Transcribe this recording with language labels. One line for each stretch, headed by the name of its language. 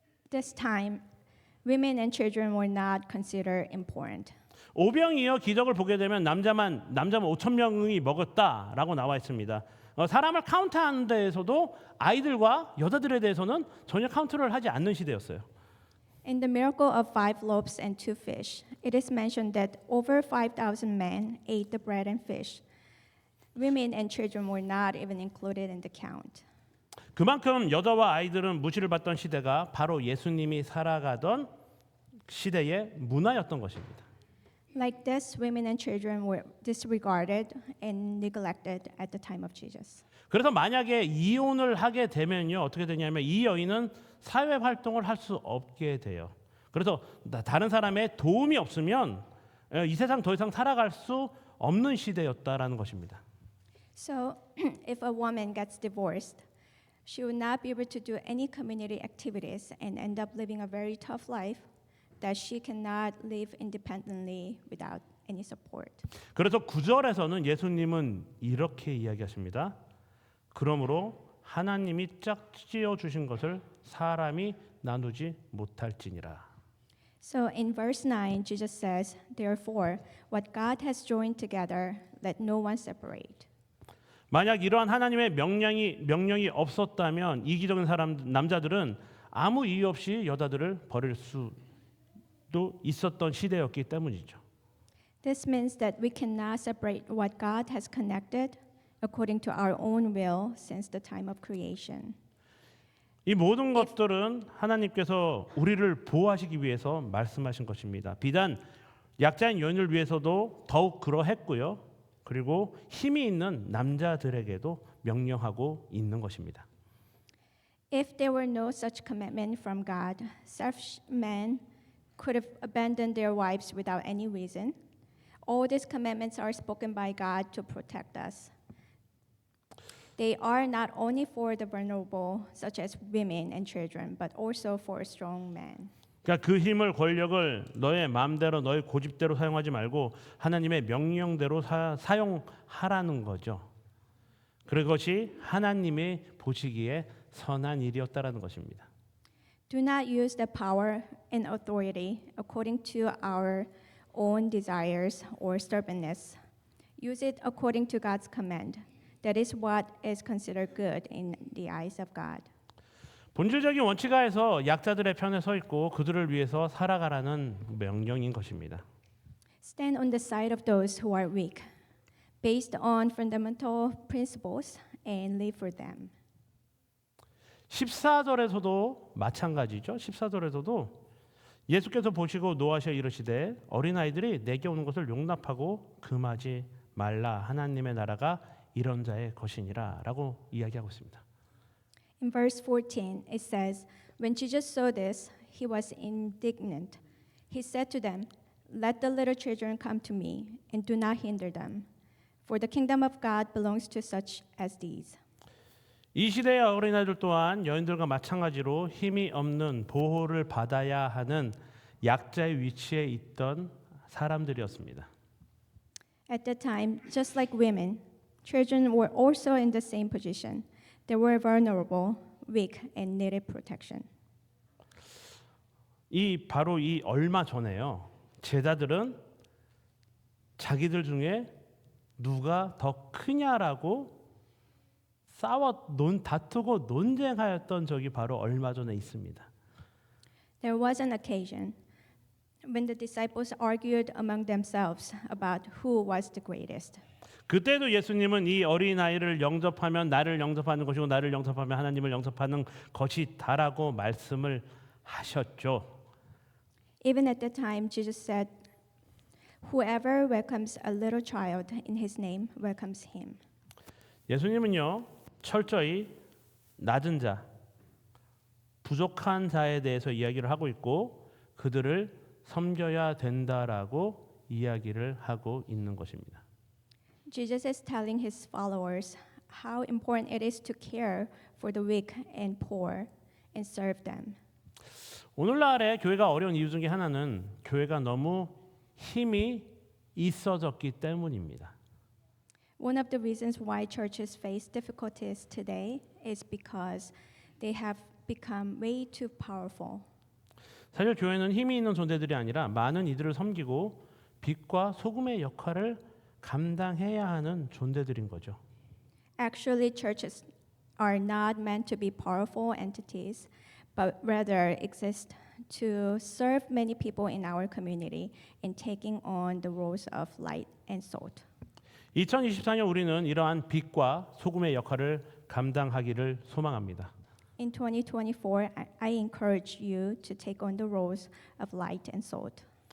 English: This time, women and children were not considered important.
Korean: 오병이어 기적을 보게 되면 남자만 5천 명이 먹었다라고 나와 있습니다. 사람을 카운트하는 데에서도 아이들과 여자들에 대해서는 전혀 카운트를 하지 않는 시대였어요.
English: In the miracle of 5 loaves and 2 fish, it is mentioned that over 5,000 men ate the bread and fish. Women and children were not even included in the count.
Korean: 그만큼 여자와 아이들은 무시를 받던 시대가 바로 예수님이 살아가던 시대의 문화였던 것입니다.
English: Like this, women and children were disregarded and neglected at the time of Jesus.
Korean: 그래서 만약에 이혼을 하게 되면요 어떻게 되냐면 이 여인은 사회 활동을 할 수 없게 돼요. 그래서 다른 사람의 도움이 없으면 이 세상 더 이상 살아갈 수 없는 시대였다라는 것입니다.
English: So, if a woman gets divorced, she would not be able to do any community activities and end up living a very tough life that she cannot live independently without any support.
Korean: 그래서 9절에서는 예수님은 이렇게 이야기하십니다. 그러므로 하나님이 짝지어 주신 것을 사람이 나누지 못할지니라.
English: So in verse 9, Jesus says, "Therefore, what God has joined together, let no one separate."
Korean: 만약 이러한 하나님의 명령이 없었다면 이기적인 남자들은 아무 이유 없이 여자들을 버릴 수도 있었던 시대였기 때문이죠.
English: This means that we cannot separate what God has connected according to our own will since the time of creation.
Korean: 이 모든 것들은 하나님께서 우리를 보호하시기 위해서 말씀하신 것입니다. 비단 약자인 여인을 위해서도 더욱 그러했고요. 그리고 힘이 있는 남자들에게도 명령하고 있는 것입니다.
English: If there were no such commitment from God, selfish men could have abandoned their wives without any reason. All these commandments are spoken by God to protect us. They are not only for the vulnerable, such as women and children, but also for strong men.
Korean: 그러니까 그 힘을 권력을 너의 마음대로 너의 고집대로 사용하지 말고 하나님의 명령대로 사용하라는 거죠. 그것이 하나님의 보시기에 선한 일이었다라는 것입니다.
English: Do not use the power and authority according to our own desires or stubbornness. Use it according to God's command. That is what is considered good in the eyes of God.
Korean: 본질적인 원칙하에서 약자들의 편에 서 있고 그들을 위해서 살아가라는 명령인 것입니다.
English: Stand on the side of those who are weak, based on fundamental principles, and live for them.
Korean: 14절에서도 마찬가지죠. 14절에서도 예수께서 보시고 노하셔 이르시되 어린아이들이 내게 오는 것을 용납하고 금하지 말라. 하나님의 나라가 이런 자의 것이니라 라고 이야기하고 있습니다.
English: In verse 14, it says, "When Jesus saw this, he was indignant. He said to them, 'Let the little children come to me, and do not hinder them, for the kingdom of God belongs to such as these.'"
Korean: 이 시대의 어린아이들 또한 여인들과 마찬가지로 힘이 없는 보호를 받아야 하는 약자의 위치에 있던 사람들이었습니다.
English: At that time, just like women, children were also in the same position. They were vulnerable, weak, and needed protection.
Korean: 바로 이 얼마 전에요. 제자들은 자기들 중에 누가 더 크냐라고 다투고 논쟁하였던 적이 바로 얼마 전에 있습니다.
English: There was an occasion when the disciples argued among themselves about who was the greatest.
Korean: 그때도 예수님은 이 어린아이를 영접하면 나를 영접하는 것이고 나를 영접하면 하나님을 영접하는 것이다라고 말씀을 하셨죠.
English: Even at that time, Jesus said, "Whoever welcomes a little child in his name welcomes him."
Korean: 예수님은요 철저히 낮은 자, 부족한 자에 대해서 이야기를 하고 있고 그들을 섬겨야 된다라고 이야기를 하고 있는 것입니다.
English: Jesus is telling his followers how important it is to care for the weak and poor and serve them.
Korean: 오늘날의 교회가 어려운 이유 중에 하나는 교회가 너무 힘이 있어졌기 때문입니다.
English: One of the reasons why churches face difficulties today is because they have become way too powerful.
Korean: 사실 교회는 힘이 있는 존재들이 아니라 많은 이들을 섬기고 빛과 소금의 역할을 감당해야 하는 존재들인 거죠.
English: Actually, churches are not meant to be powerful entities, but rather exist to serve many people in our community in taking on the roles of light and salt.
Korean: 2024년 우리는 이러한 빛과 소금의 역할을 감당하기를 소망합니다.
English: In 2024, I encourage you to take on the roles of light and salt.